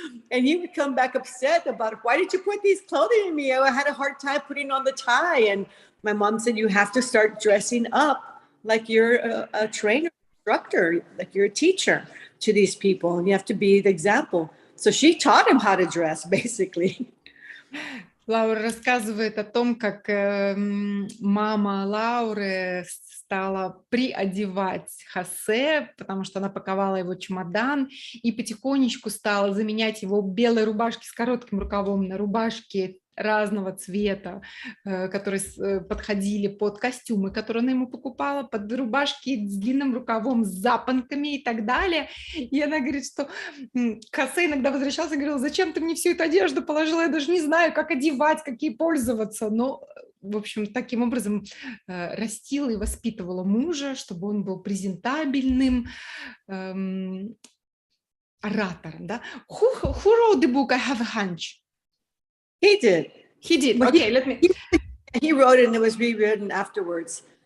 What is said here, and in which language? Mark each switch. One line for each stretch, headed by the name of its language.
English: And he would come back upset about, why did you put these clothing in me? I had a hard time putting on the tie. And my mom said, you have to start dressing up like you're a trainer, instructor, like you're a teacher to these people, and you have to be the example. So she taught him how to dress, basically.
Russian: Лаура рассказывает о том, как мама Лауры стала приодевать Хозе, потому что она паковала его чемодан, и потихонечку стала заменять его белой рубашки с коротким рукавом на рубашки разного цвета, которые подходили под костюмы, которые она ему покупала, под рубашки с длинным рукавом, с запонками и так далее. И она говорит, что Хозе иногда возвращался и говорил, зачем ты мне всю эту одежду положила, я даже не знаю, как одевать, какие пользоваться. Но, в общем, таким образом растила и воспитывала мужа, чтобы он был презентабельным оратором. Да?
English: Who wrote the book I Have a Hunch? He did. He did. But okay, let me. He wrote it and it was rewritten afterwards.